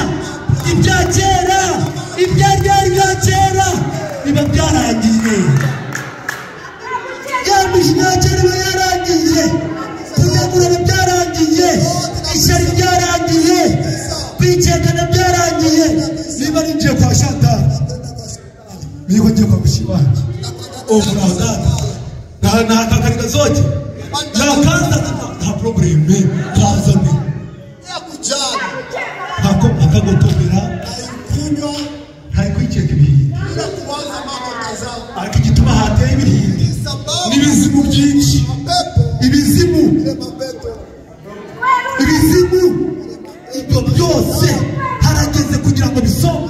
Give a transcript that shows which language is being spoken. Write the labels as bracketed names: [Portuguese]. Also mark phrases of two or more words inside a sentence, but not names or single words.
[Kinyarwanda] Ibya kera, ibyari bya kera biba byarangiye. Yamishina kera biba yarangiye. Kuyagura byarangiye. Ishyari byarangiye. Kwicekana byarangiye. Niba ninjiye kwa Chantal niba ngiye kwa Mushibanje na kakariga zote na kanza nta probleme kazane hako akagotobera kwiceka ibihindi ariko igituma hateye ibihindi n'ibizimu byinshi. Ibizimu ibyo byose harageze kugira ngo bisohoke.